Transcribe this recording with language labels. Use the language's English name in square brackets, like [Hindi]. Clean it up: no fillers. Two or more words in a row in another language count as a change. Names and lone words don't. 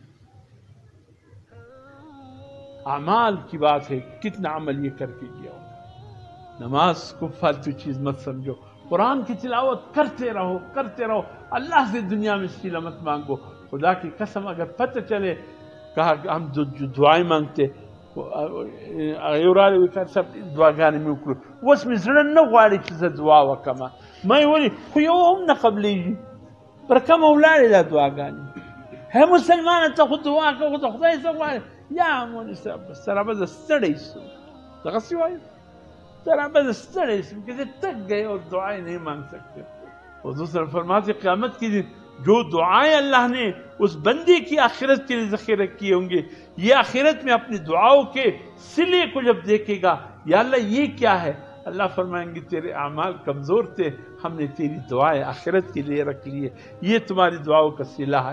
[Urdu] اعمال کی بات ہے، کتنا عمل یہ کر کے گیا ہوگا. نماز کو فالتو چیز مت سمجھو، قرآن کی تلاوت کرتے رہو کرتے رہو. اللہ سے دنیا میں سیلا مت مانگو. خدا کی قسم اگر پتہ چلے، کہا کہ ہم جو دعائیں مانگتے [Pashto] سب دعاګانې مې وکړو، اوس مې زړه نه غواړي چې زه دعا وکړم. ما ولې خو یو هم نه قبلېږي، پر کومه ولاړې دا دعاګانې؟ هی مسلمانه ته خو دعا کوه، د خدای څه غواړې؟ یا مولوي صاحب سره به زه ستړی شم، دغسې وایو ذرا بس ستړی شم [Urdu] کہ تک گئے اور دعائیں نہیں مانگ سکتے. حضور صلی اللہ علیہ وسلم فرماتے قیامت کے دن جو دعائیں اللہ نے اس بندے کی آخرت کے لیے ذخیرہ کیے ہوں گے، یہ آخرت میں اپنی دعاؤں کے صلے کو جب دیکھے گا، یا اللہ یہ کیا ہے؟ اللہ فرمائیں گے تیرے اعمال کمزور تھے، ہم نے تیری دعائیں آخرت کے لیے رکھ لیے، یہ تمہاری دعاؤں کا صلہ ہے.